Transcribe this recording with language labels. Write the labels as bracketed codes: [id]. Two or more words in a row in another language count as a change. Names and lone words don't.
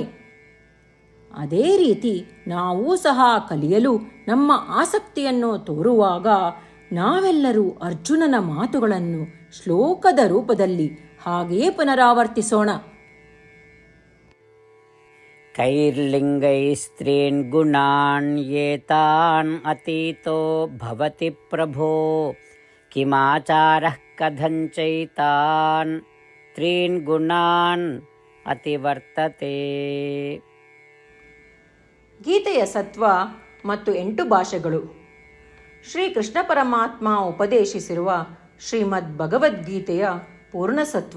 [kn] ಅದೇ ರೀತಿ ನಾವೂ ಸಹ ಕಲಿಯಲು ನಮ್ಮ ಆಸಕ್ತಿಯನ್ನು ತೋರುವಾಗ ನಾವೆಲ್ಲರೂ ಅರ್ಜುನನ ಮಾತುಗಳನ್ನು ಶ್ಲೋಕದ ರೂಪದಲ್ಲಿ ಹಾಗೆಯೇ ಪುನರಾವರ್ತಿಸೋಣ. [sa] कैर्लिङ्गैस्त्रीन् गुणान् एतान् अतीतो भवति प्रभो किमाचारः कथंचैतान् त्रीन् गुणान् अतिवर्तते. [kn] ಗೀತೆಯ ಸತ್ವ ಮತ್ತು 8 ಭಾಷೆಗಳು. ಶ್ರೀಕೃಷ್ಣ ಪರಮಾತ್ಮ ಉಪದೇಶಿಸಿರುವ ಶ್ರೀಮದ್ ಭಗವದ್ಗೀತೆಯ ಪೂರ್ಣಸತ್ವ.